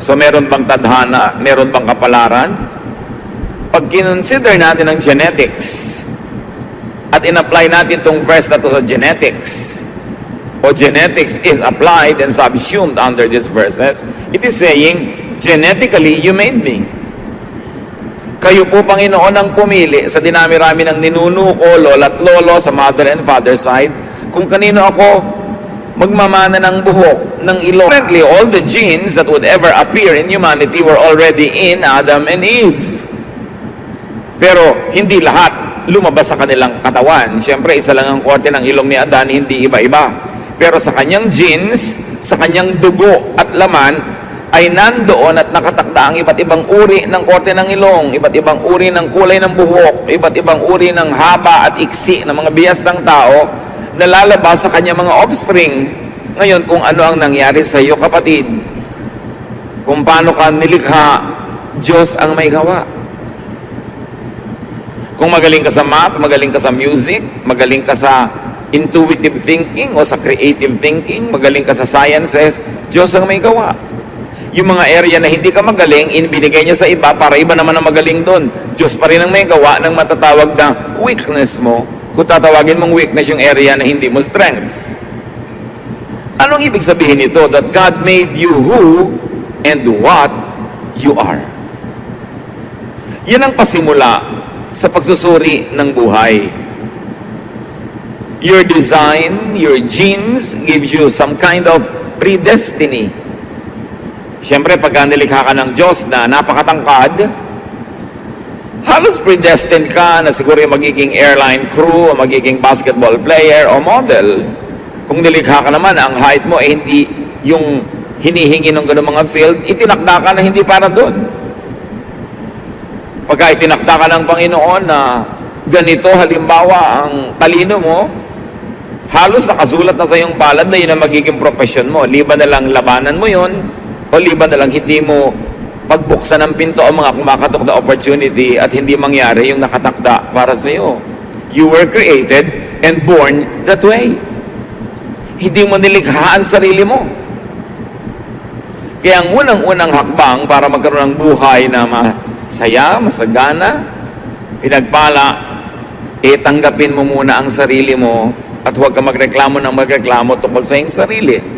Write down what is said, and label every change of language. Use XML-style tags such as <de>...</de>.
<tl>So meron bang tadhana? Meron bang kapalaran? Pag kinonsider natin ang genetics at in-apply natin itong verse na to sa genetics, o</tl> <en>genetics is applied and subsumed under these verses, it is saying, genetically, you made me.</en> <tl>Kayo po, Panginoon, ang pumili sa dinami-rami ng ninuno ko, lola't lolo, sa</tl> <en>mother and father side,</en> <tl>kung kanino ako magmamana ng buhok, ng ilong.</tl> <en>Apparently, all the genes that would ever appear in humanity were already in Adam and Eve.</en> <tl>Pero hindi lahat lumabas sa kanilang katawan. Siyempre, isa lang ang korte ng ilong ni Adan, hindi iba-iba. Pero sa kanyang genes, sa kanyang dugo at laman, ay nandoon at nakatakda ang iba't ibang uri ng korte ng ilong, iba't ibang uri ng kulay ng buhok, iba't ibang uri ng haba at iksi ng mga biyas ng tao na lalabas sa kanyang mga offspring. Ngayon, kung ano ang nangyari sa iyo, kapatid, kung paano ka nilikha, Diyos ang may gawa. Kung magaling ka sa math, magaling ka sa music, magaling ka sa intuitive thinking o sa creative thinking, magaling ka sa sciences, Diyos ang may gawa. Yung mga area na hindi ka magaling, inibinigay niya sa iba para iba naman ang magaling doon. Diyos pa rin ang may gawa ng matatawag na weakness mo, kung tatawagin mong weakness yung area na hindi mo strength. Anong ibig sabihin nito?</tl> <en>That God made you who and what you are.</en> <tl>Yan ang pasimula sa pagsusuri ng buhay.</tl> <en>Your design, your genes gives you some kind of predestiny.</en> <tl>Siyempre, pagka nilikha ka ng Diyos na napakatangkad, halos predestined ka na siguro yung magiging airline crew, o magiging basketball player, o model. Kung nilikha ka naman, ang height mo ay hindi yung hinihingi ng gano'ng mga field, itinakda ka na hindi para doon. Pagka itinakda ka ng Panginoon na ganito, halimbawa, ang talino mo, halos nakasulat na sa iyong palad na yun ang magiging profession mo. Liban na lang labanan mo yun, o liban na lang hindi mo pagbuksan ng pinto ang mga kumakatok na opportunity at hindi mangyari yung nakatakda para sa iyo.</tl> <en>You were created and born that way.</en> <tl>Hindi mo nilikha ang sarili mo. Kaya ang unang-unang hakbang para magkaroon ng buhay na masaya, masagana, pinagpala, tanggapin mo muna ang sarili mo at huwag ka magreklamo ng magreklamo tungkol sa iyong sarili.</tl>